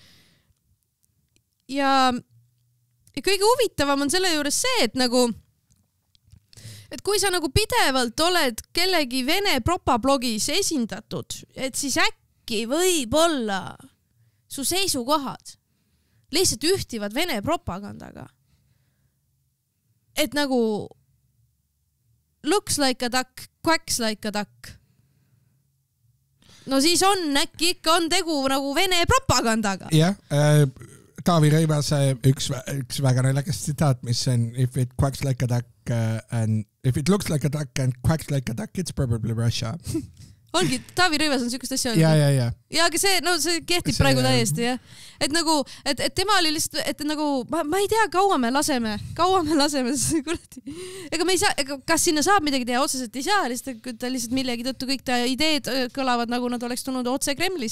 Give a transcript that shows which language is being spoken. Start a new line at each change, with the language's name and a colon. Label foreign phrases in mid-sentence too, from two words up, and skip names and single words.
Estonian: Ja kõige huvitavam on selle juures see, et kui sa nagu pidevalt oled kellegi Vene propablogis esindatud, et siis äkki võib-olla su seisukohad lihtsalt ühtivad Vene propagandaga. Et nagu
English: looks like a duck, quacks like a duck.
Estonian: No siis äkki ikka on tegu nagu Vene propagandaga. Jah, Taavi Rõivase üks väga naljakas tsitaat, mis on
English: if it quacks like a duck and if it looks like a duck and quacks like a duck, it's probably Russia.
Estonian: Ongi, Taavi Rõivas on sükust asja olnud. Ja, aga see kehtib praegu täiesti, jah. Et nagu, et tema oli lihtsalt, et nagu, ma ei tea, kaua me laseme, ega me ei saa, kas sinna saab midagi teha, otseselt ei saa, lihtsalt millegi tõttu kõik ta ideed kõlavad, nagu nad oleks tulnud otse Kremlist.